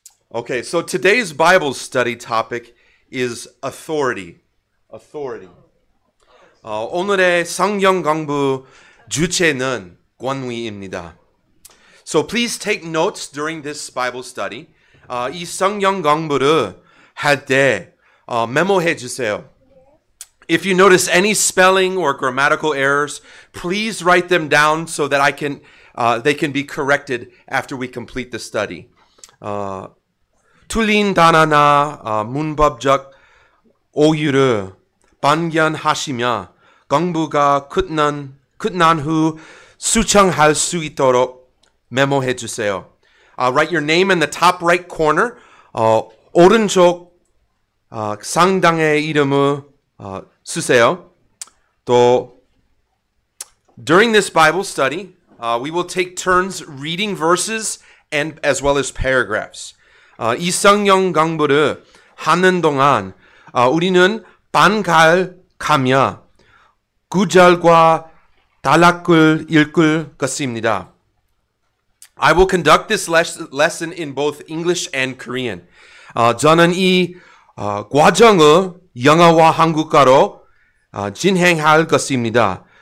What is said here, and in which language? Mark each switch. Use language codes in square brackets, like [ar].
[en] Okay, so today's Bible study topic is authority. Authority. [ko] 오늘의 성경 공부 주제는 권위입니다. [en] So please take notes during this Bible study. [ko] 이 성경 공부를 할 때 메모해 주세요. [en] If you notice any spelling or grammatical errors, please write them down so that they can be corrected after we complete the study. [ko] 틀린 단어나 문법적 오류를 발견하시며 공부가 끝난 후 수정할 수 있도록 메모해 주세요. [en] Write your name in the top right corner. [ko] 오른쪽 상당의 이름을 쓰세요. 또 [en] during this Bible study, we will take turns reading verses and as well as paragraphs. [ko] 이 성경 공부를 하는 동안 우리는 반갈가며 구절과 단락을 읽을 것입니다. [en] I will conduct this lesson in both English and Korean. [ko] 저는 이 과정을 영어와 한국어로 진행할 것입니다.